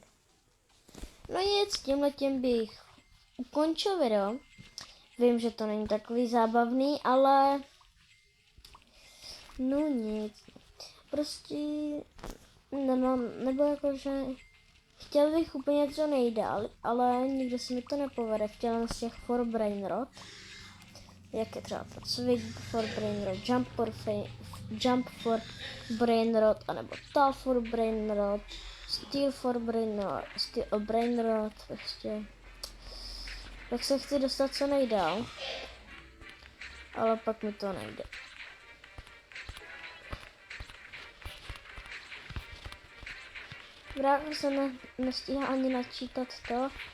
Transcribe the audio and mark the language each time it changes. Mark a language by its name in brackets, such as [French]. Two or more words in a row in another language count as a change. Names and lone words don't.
[Czech] No nic, tímhletím bych ukončil video. Vím, že to není takový zábavný, ale no nic. Prostě nemám, nebo jakože chtěl bych úplně něco nejdál, ale nikdy se mi to nepovede. Chtěl jsem z těch for brain rot. Jak je třeba to swing for brain rot, jump for brain rot, anebo tal for brain rot, steal for brain rot, steal brain rot, prostě. Tak se chci dostat co nejdál, ale pak mi to nejde. Právě se nestíhá ani načítat to.